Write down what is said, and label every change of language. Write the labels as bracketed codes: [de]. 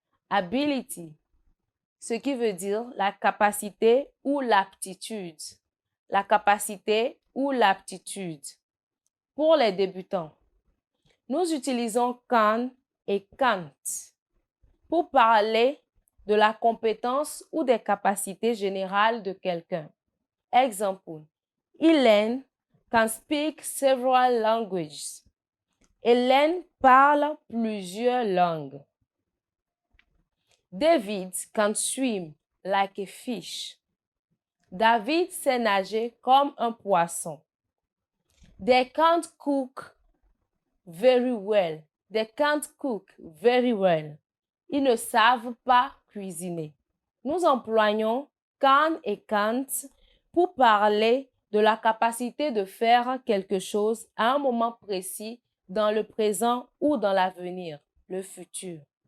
[fr] Ability, ce qui veut dire la capacité ou l'aptitude. La capacité ou l'aptitude. Pour les débutants, nous utilisons can et can't pour parler de la compétence ou des capacités générales de quelqu'un. [en] Exemple, Hélène can speak several languages. [fr] Hélène parle plusieurs langues. [en] David can swim like a fish. [fr] David sait nager comme un poisson. [en] They can't cook very well. They can't cook very well. [fr] Ils ne savent pas cuisiner. Nous employons can et can't pour parler de la capacité de faire quelque chose à un moment précis dans le présent ou dans l'avenir, le futur.